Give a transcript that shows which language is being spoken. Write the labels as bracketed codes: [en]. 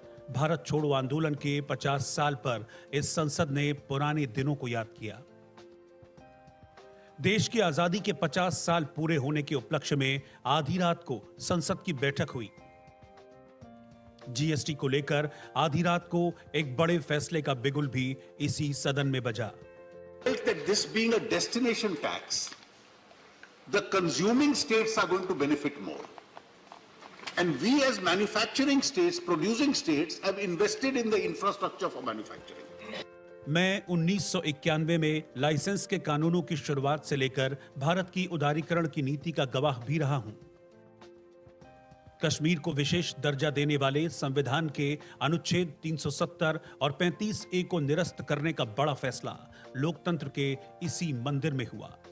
[hi] भारत छोड़ो आंदोलन के 50 साल पर इस संसद ने पुराने दिनों को याद किया। देश की आजादी के 50 साल पूरे होने के उपलक्ष्य में आधी रात को संसद की बैठक हुई। जीएसटी को लेकर आधी रात को एक बड़े फैसले का बिगुल भी इसी सदन में बजा। [en] This being a destination tax, the consuming states are going to benefit more. And we as manufacturing states, producing states, have invested in the infrastructure for manufacturing. [hi] मैं 1991 में लाइसेंस के कानूनों की शुरुआत से लेकर भारत की उदारीकरण की नीति का गवाह भी रहा हूं। कश्मीर को विशेष दर्जा देने वाले संविधान के अनुच्छेद 370 और 35A को निरस्त करने का बड़ा फैसला लोकतंत्र के इसी मंदिर में हुआ।